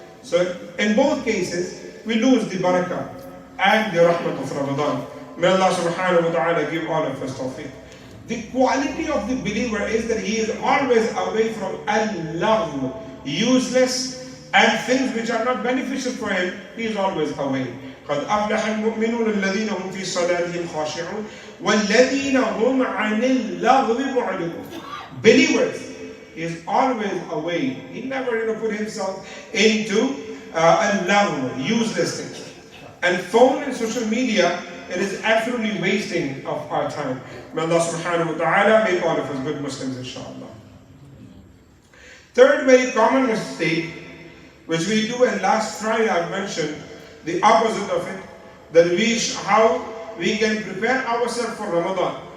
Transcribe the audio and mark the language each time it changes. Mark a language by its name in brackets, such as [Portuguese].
[English] So in both cases, we lose the barakah and the rahmat of Ramadan. May Allah subhanahu wa ta'ala give all of us tawfiq. The quality of the believer is that he is always away from al-lagh, useless and things which are not beneficial for him. He is always away. [Arabic] قد أفلح المؤمنون الذين هم في صلاتهم خاشعون والذين هم عن اللغو معرضون. [English] Believers, he is always away. He never put himself into al-lagh, useless things. And phone and social media, it is absolutely wasting of our time. May Allah subhanahu wa ta'ala make all of us good Muslims, inshallah. Third very common mistake, which we do, and last Friday I mentioned the opposite of it, that how we can prepare ourselves for Ramadan.